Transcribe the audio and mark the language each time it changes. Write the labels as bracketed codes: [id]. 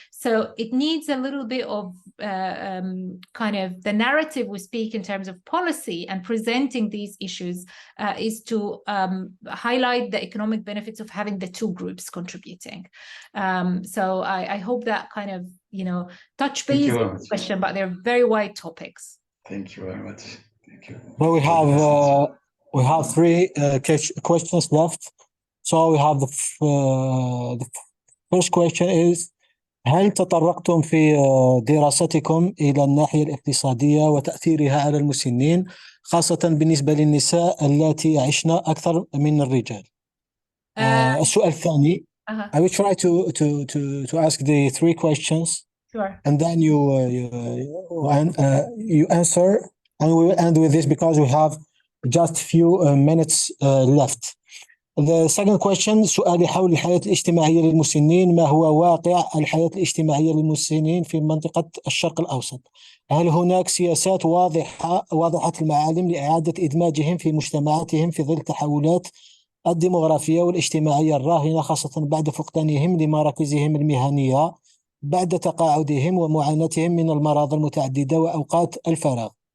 [en] So it needs a little bit of kind of the narrative we speak in terms of policy and presenting these issues is to highlight the economic benefits of having the two groups contributing. So I hope that kind of, touch base on the question, but they're very wide topics. Thank you very much. Thank you. Well, we have three questions left. So we have the first question is: [ar] هل تطرقتم في دراستكم إلى الناحية الاقتصادية وتأثيرها على المسنين، خاصة بالنسبة للنساء اللاتي يعيشن أكثر من الرجال؟ السؤال الثاني. [en] I will try to ask the three questions. Sure. And then you answer, and we will end with this because we have just few minutes left. The second question: [ar] سؤالي حول الحياة الاجتماعية للمسنين. ما هو واقع الحياة الاجتماعية للمسنين في منطقة الشرق الأوسط؟ هل هناك سياسات واضحة المعالم لإعادة إدماجهم في مجتمعاتهم في ظل التحولات الديموغرافية والاجتماعية الراهنة، خاصة بعد فقدانهم لمراكزهم المهنية بعد تقاعدهم ومعاناتهم من المراض المتعددة وأوقات الفراغ؟